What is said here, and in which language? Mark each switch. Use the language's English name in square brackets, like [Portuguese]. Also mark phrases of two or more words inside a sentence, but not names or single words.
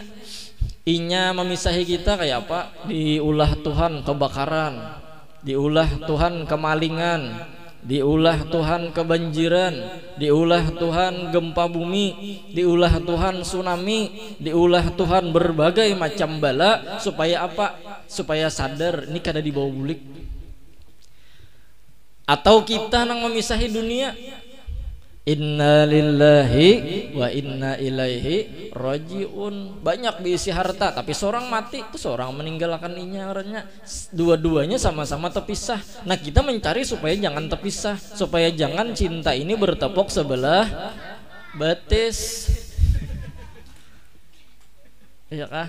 [Banjar] Inya memisahi kita kayak apa? Diulah Tuhan kebakaran, diulah Tuhan kemalingan, diulah Tuhan kebanjiran, diulah Tuhan gempa bumi, diulah Tuhan tsunami, diulah Tuhan berbagai macam bala. Supaya apa? Supaya sadar ini kada dibawa bulik. Atau kita nang memisahi dunia, [Arabic] إنا لله وإنا إليه راجعون. [Banjar] Banyak diisi harta tapi seorang mati, itu seorang meninggalkan inya orangnya. Dua-duanya sama-sama terpisah. Nah kita mencari supaya jangan terpisah, supaya jangan cinta ini bertepuk sebelah betis. Iya kah?